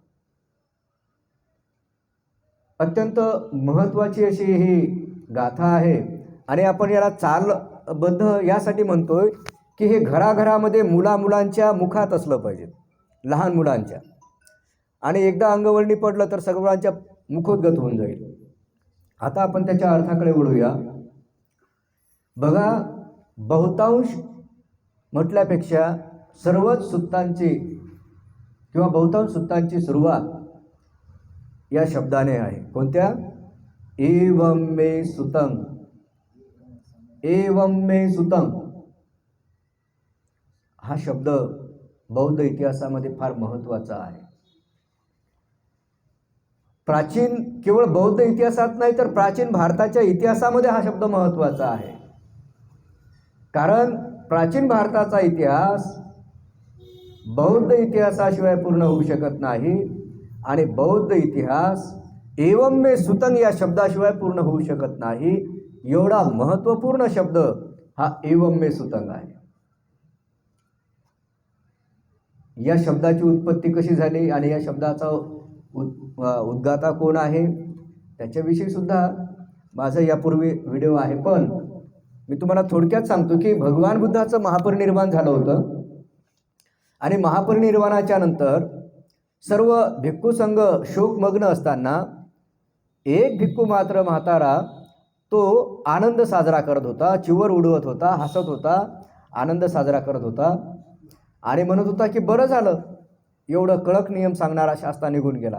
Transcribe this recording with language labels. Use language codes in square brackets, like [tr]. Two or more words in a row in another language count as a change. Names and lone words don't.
[mr] अत्यंत महत्त्वाची अशी ही गाथा आहे आणि आपण याला चालबद्ध यासाठी म्हणतोय की हे घराघरामध्ये मुलांच्या मुखात असलं पाहिजे, लहान मुलांच्या, आणि एकदा अंगवळणी पडलं तर सगळ्यांच्या मुखोद्गत होऊन जाईल. आता आपण त्याच्या अर्थाकडे वळूया. बघा, बहुतांश म्हटल्यापेक्षा सर्वच सूत्रांची किंवा बहुतांश सूत्रांची सुरुवात या शब्दाने आहे. कोणत्या? [pi] एवं मे सुतं, एवं मे सुतं. [mr] हा शब्द बौद्ध इतिहासामध्ये फार महत्त्वाचा आहे. प्राचीन केवळ बौद्ध इतिहासात नाही तर प्राचीन भारताच्या इतिहासामध्ये हा शब्द महत्त्वाचा आहे. कारण प्राचीन भारताचा इतिहास बौद्ध इतिहासाशिवाय पूर्ण होऊ शकत नाही आणि बौद्ध इतिहास [pi] एवं मे सुतं [mr] या शब्दाशिवाय पूर्ण होऊ शकत नाही. एवढा महत्त्वपूर्ण शब्द हा [pi] एवं मे सुतं [mr] आहे. या शब्दाची उत्पत्ती कशी झाली आणि या शब्दाचा उद्गाता कोण आहे त्याच्याविषयी सुद्धा माझा यापूर्वी व्हिडिओ आहे. पण मी तुम्हाला थोडक्यात सांगतो की भगवान बुद्धाचं महापरिनिर्वाण झालं होतं आणि महापरिनिर्वाणाच्या नंतर सर्व भिक्खू संघ शोकमग्न असताना एक भिक्खू मात्र म्हातारा तो आनंद साजरा करत होता, चिवर उडवत होता, हसत होता, आनंद साजरा करत होता आणि म्हणत होता की बरं झालं एवढं कडक नियम सांगणारा शास्ता निघून गेला.